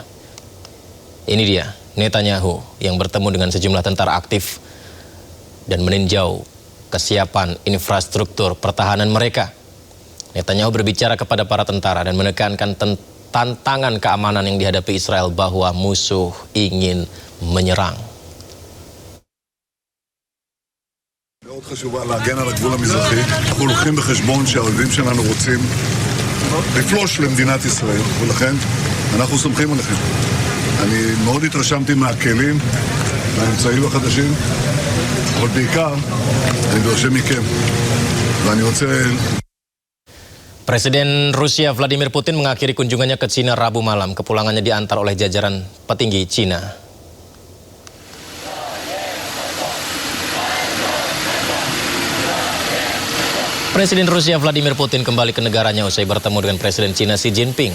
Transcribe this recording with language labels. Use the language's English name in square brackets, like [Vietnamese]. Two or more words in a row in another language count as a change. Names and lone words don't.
[Indonesian] Ini dia Netanyahu yang bertemu dengan sejumlah tentara aktif dan meninjau kesiapan infrastruktur pertahanan mereka. Netanyahu berbicara kepada para tentara dan menekankan tantangan keamanan yang dihadapi Israel bahwa musuh ingin menyerang. [Hebrew] מאוד חשובה להגן על הגבול המזרחי. אנחנו לוקחים בחשבון שהאויבים שלנו רוצים לפלוש למדינת ישראל, ולכן אנחנו סומכים עליכם. אני מאוד התרשמתי מהכלים, מהאמצעים החדשים, אבל בעיקר אני דורש מכם, ואני רוצה... [Indonesian] Presiden Rusia Vladimir Putin mengakhiri kunjungannya ke Cina Rabu malam. Kepulangannya diantar oleh jajaran petinggi Cina. Presiden Rusia Vladimir Putin kembali ke negaranya usai bertemu dengan Presiden Cina Xi Jinping.